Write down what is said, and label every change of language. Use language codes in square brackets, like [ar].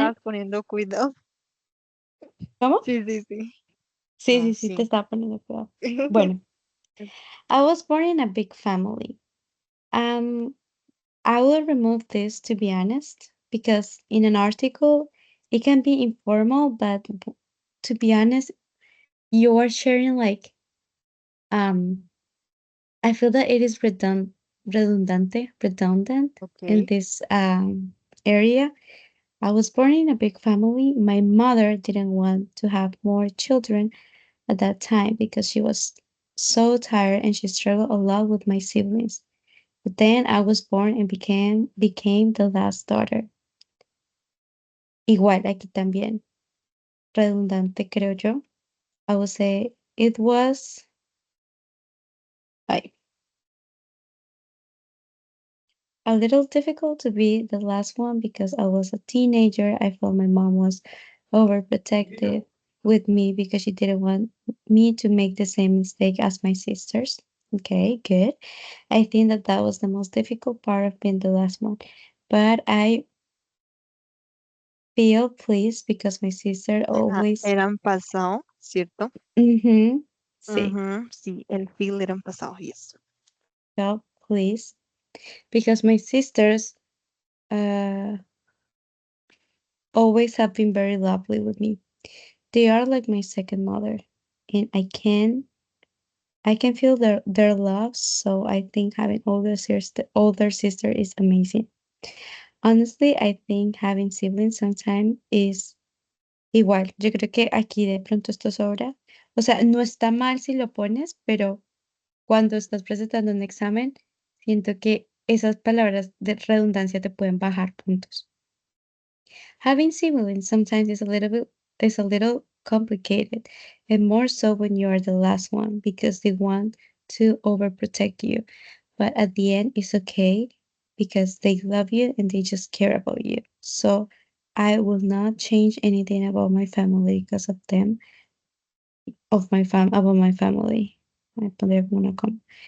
[es] Estás poniendo cuidado. ¿Cómo? Sí, sí, sí. Sí, No, sí, sí, te sí. estaba poniendo cuidado. [en] Bueno, I was born in a big family. Um, I will remove this to be honest, because in an article it can be informal, but to be honest, you are sharing like I feel that it is redundant in Okay. this area. I was born in a big family. My mother didn't want to have more children at that time because she was so tired and she struggled a lot with my siblings. But then I was born and became the last daughter. [es] Igual aquí también, redundante creo yo. [en] I would say it was like a little difficult to be the last one because I was a teenager. I felt my mom was overprotective with me because she didn't want me to make the same mistake as my sisters. Okay, good. I think that that was the most difficult part of being the last one. But I feel pleased because my sister [es] Ajá, [en] always, [es] eran pasado, ¿cierto? sí, Sí, el feel eran pasado, yes. [en] felt pleased because my sisters uh always have been very lovely with me. They are like my second mother, and I can feel their love. So I think having older sister is amazing. Honestly, I think having siblings sometimes is igual. [es] Yo creo que aquí de pronto esto sobra. O sea, no está mal si lo pones, pero cuando estás presentando un examen, siento que esas palabras de redundancia te pueden bajar puntos. [en] Having siblings sometimes is a little complicated, and more so when you are the last one because they want to overprotect you. But at the end, it's okay because they love you and they just care about you. So I will not change anything about my family because of them, about my family. I believe wanna come.